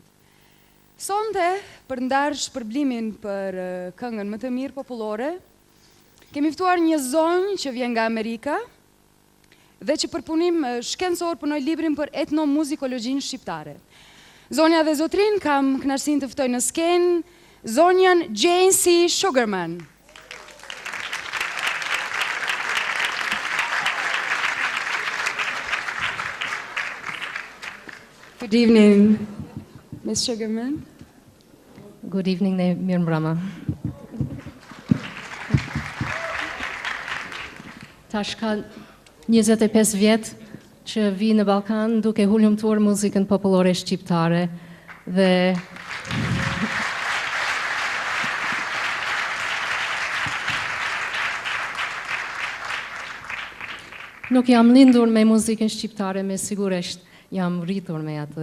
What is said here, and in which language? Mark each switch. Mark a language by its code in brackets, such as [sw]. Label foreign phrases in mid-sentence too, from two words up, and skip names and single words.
[sq] Sonte, për ndarë shpërblimin për këngën më të mirë popullore, kemi ftuar një zonjë që vjen nga Amerika dhe që për punim shkencor punoi librin për etnomuzikologjin shqiptare. Zonja dhe zotrin kam kënaqësinë të ftoj në skenë zonjën Jane C. Sugarman. [en] Good evening, Ms. Sugarman. Good evening, [sq] mirëmbrëma. Tash ka 25 vjet që vi në Ballkan duke hulumtuar muzikën popullore shqiptare dhe nuk jam lindur me muzikën shqiptare, me sigurisht jam rritur me atë.